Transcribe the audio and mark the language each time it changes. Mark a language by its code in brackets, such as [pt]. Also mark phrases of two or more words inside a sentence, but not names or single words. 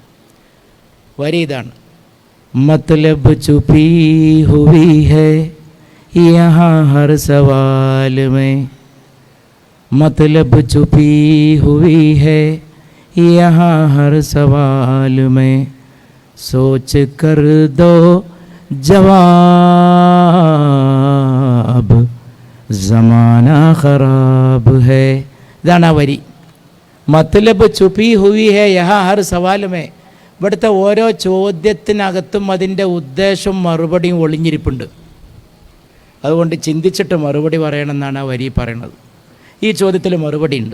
[ml] വരി ഇതാണ്: [hi] मतलब छुपी हुई है यहाँ हर सवाल में, मतलब छुपी हुई है यहाँ हर सवाल में, सोच कर दो जवाब ज़माना ख़राब है. [ml] ഇതാണ് ആ വരി. [hi] मतलब छुपी हुई है यहाँ हर सवाल में. [ml] ഇവിടുത്തെ ഓരോ ചോദ്യത്തിനകത്തും അതിൻ്റെ ഉദ്ദേശവും മറുപടിയും ഒളിഞ്ഞിരിപ്പുണ്ട്. അതുകൊണ്ട് ചിന്തിച്ചിട്ട് മറുപടി പറയണമെന്നാണ് ആ വരി പറയണത്. ഈ ചോദ്യത്തിൽ മറുപടി ഉണ്ട്.